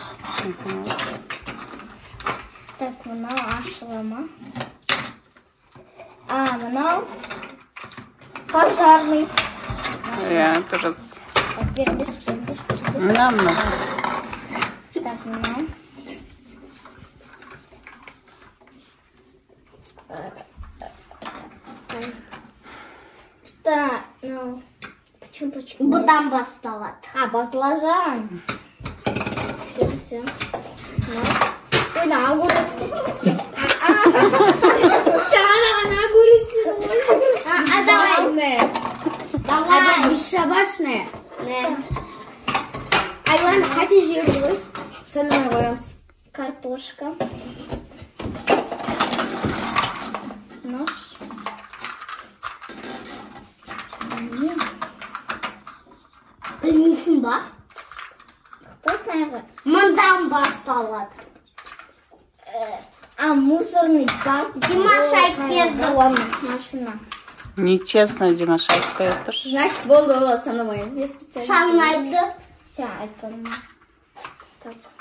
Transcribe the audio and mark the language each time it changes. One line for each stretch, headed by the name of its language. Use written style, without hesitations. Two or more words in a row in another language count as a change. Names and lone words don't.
Kazakh: Так, мынау ашыла ма? Мынау пожарный. Иә, дұрыс. Бердіш. Мына. Так, мынау.
Russian: Что? Ну, почему точка?
Kazakh: Бұдан басталады. Баклажан.
Russian: Все. Ой, да, огурец. Она огурец. Давай. Бесшабашная.
Kazakh: Айлан, қате жер ғой? Санамай қоямыз.
Russian: Картошка. Нож.
Kazakh: Білмейсің ба?
Russian: Кто знает?
Kazakh: Мұндан басталады.
Russian: Мусорный бак.
Kazakh: Димаш айтып берді оны. Машина. Нечестно, Димаш айтпай отыр. Значит, болды олар санамаймыз.
Russian: Я специально. Санайды.
Kazakh: Все, айтпадым. Так.